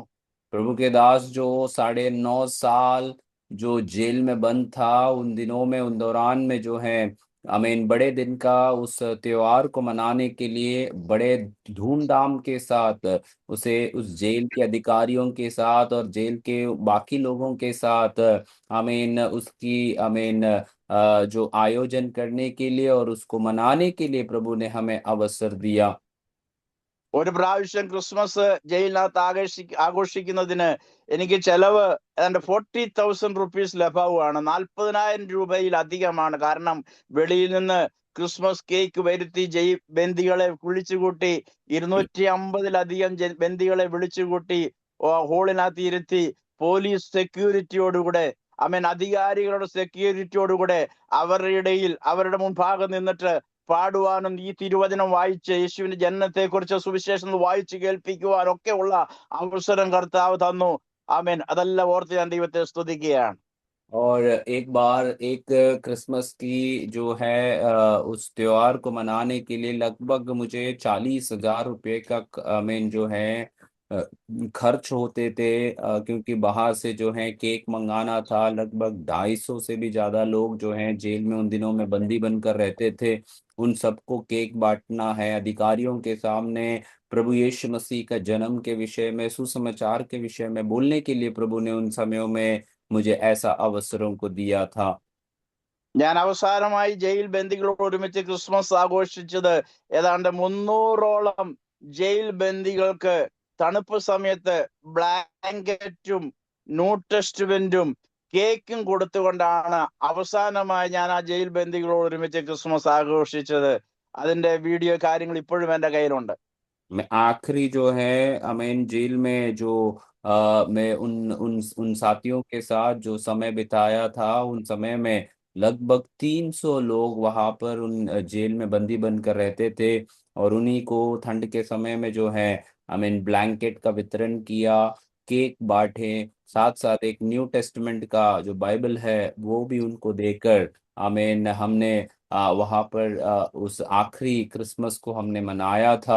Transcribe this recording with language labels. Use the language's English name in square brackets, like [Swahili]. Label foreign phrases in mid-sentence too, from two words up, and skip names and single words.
[Hindi] प्रभु के दास जो 9.5 साल जो जेल में बंद था, उन दिनों में, उन दौरान में जो है बड़े दिन का उस त्योहार को मनाने के लिए बड़े धूमधाम के साथ उसे उस जेल के अधिकारियों के साथ और जेल के बाकी लोगों के साथ उसकी जो आयोजन करने के लिए और उसको मनाने के लिए प्रभु ने हमें अवसर दिया। [Malayalam] ഒരു പ്രാവശ്യം ക്രിസ്മസ് ജയിലിനകത്ത് ആഘോഷിക്കുന്നതിന് എനിക്ക് ചെലവ് ഏതാണ്ട് 40,000 റുപ്പീസ് ലഭ്യമാണ്. 40,000 രൂപയിലധികമാണ്. കാരണം വെളിയിൽ നിന്ന് [English] Christmas cake [Malayalam] വരുത്തി ബന്ദികളെ വിളിച്ചുകൂട്ടി, 250-ലധികം ബന്ദികളെ വിളിച്ചുകൂട്ടി ഹോളിനകത്ത് ഇരുത്തി, [English] police security [Malayalam] അധികാരികളുടെ സെക്യൂരിറ്റിയോടുകൂടെ അവരുടെ ഇടയിൽ, അവരുടെ മുൻഭാഗം നിന്നിട്ട് പാടുവാനും ഈ തിരുവചനം വായിച്ച് യേശുവിന്റെ ജനനത്തെ കുറിച്ച് സുവിശേഷം വായിച്ച് കേൾപ്പിക്കുവാനും ഒക്കെ ഉള്ള അവസരം കർത്താവ് തന്നു. അതെല്ലാം ഓർത്ത് ഞാൻ ദൈവത്തെ സ്തുതിക്കുകയാണ്. [Hindi] और एक बार एक क्रिसमस की जो है उस त्योहार को मनाने के लिए लगभग मुझे 40,000 रुपये का जो है खर्च होते थे, क्योंकि बाहर से जो है केक मंगाना था। लगभग 250 से भी ज्यादा लोग जो हैं जेल में उन दिनों में बंदी बनकर रहते थे, उन सबको केक बांटना है अधिकारियों के सामने। प्रभु यीशु मसीह का जन्म के विषय में, सुसमाचार के विषय में बोलने के लिए प्रभु ने उन समयों में मुझे ऐसा अवसरों को दिया था। [Malayalam] ഞാൻ അവസാനമായി ജയിൽ ബന്ദികളോട് ഒരുമിച്ച് ക്രിസ്മസ് ആഘോഷിച്ചത് ഏതാണ്ട് 300ഓളം ജയിൽ ബന്ദികൾക്ക് തണുപ്പ് സമയത്ത് ബ്ലാങ്കറ്റും ന്യൂ ടെസ്റ്റ്മെന്റും കേക്കും കൊടുത്തുകൊണ്ടാണ് അവസാനമായി ഞാൻ ആ ജയിൽ ബന്ദികളോട് ഒരുമിച്ച് ക്രിസ്മസ് ആഘോഷിച്ചത്. അതിന്റെ വീഡിയോ കാര്യങ്ങൾ ഇപ്പോഴും എന്റെ കയ്യിലുണ്ട്. [Hindi] मैं आखिरी जो है अमेन जेल में जो मैं उन उन उन साथियों के साथ जो समय बिताया था, उन समय में लगभग 300 लोग वहां पर उन जेल में बंदी बनकर रहते थे। और उन्हीं को ठंड के समय में जो है अमीन ब्लैंकेट का वितरण किया, केक बांटे, साथ साथ एक न्यू टेस्टमेंट का जो बाइबल है वो भी उनको देकर आमीन हमने वहां पर उस आखिरी क्रिसमस को हमने मनाया था।